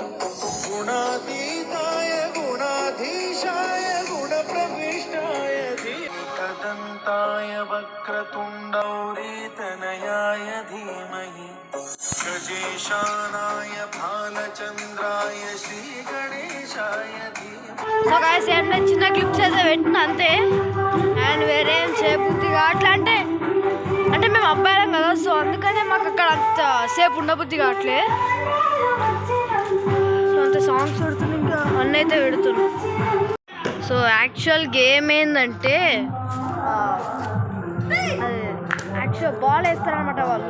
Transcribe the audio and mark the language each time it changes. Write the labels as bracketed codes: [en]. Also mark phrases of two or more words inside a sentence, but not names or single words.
[sa] गुणातीताय गुणाधीशाय गुणप्रविष्टाय धीमहि वक्रतुण्डौरीतनयाय धीमहि गजेशानाय भालचन्द्राय श्रीगणेशाय धीमहि. [en] so guys [te] ఏం చిన్న క్లిప్స్ అయితే పెట్టిన అంతే. అండ్ వేరేం చేయబుద్ధి కావట్లే. అంటే మేము అబ్బాయిలం కదా. సో అందుకనే మాకు అక్కడ అంత సేపు ఉండబుద్ధి కావట్లే. సో అంత సాంగ్స్ పెడుతున్నాం, ఇంకా అన్నీ అయితే పెడుతున్నాం. [en] so actual game [te] ఏంటంటే [en] actual ball [te] వేస్తారనమాట వాళ్ళు.